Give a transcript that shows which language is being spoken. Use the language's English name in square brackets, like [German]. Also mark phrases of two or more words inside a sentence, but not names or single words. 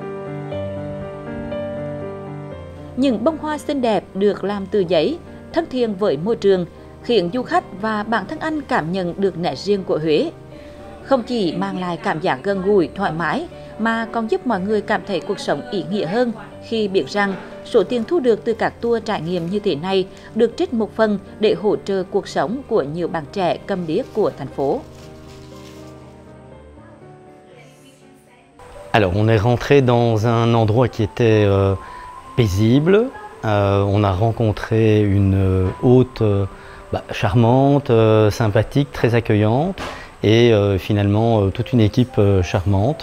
[Vietnamese] Những bông hoa xinh đẹp được làm từ giấy, thân thiện với môi trường, khiến du khách và bản thân anh cảm nhận được nét riêng của Huế. Không chỉ mang lại cảm giác gần gũi, thoải mái, mà còn giúp mọi người cảm thấy cuộc sống ý nghĩa hơn khi biết rằng số tiền thu được từ các tour trải nghiệm như thế này được trích một phần để hỗ trợ cuộc sống của nhiều bạn trẻ câm điếc của thành phố. [French] Alors, on est rentré dans un endroit qui était paisible. On a rencontré une hôte charmante, sympathique, très accueillante, et finalement toute une équipe charmante.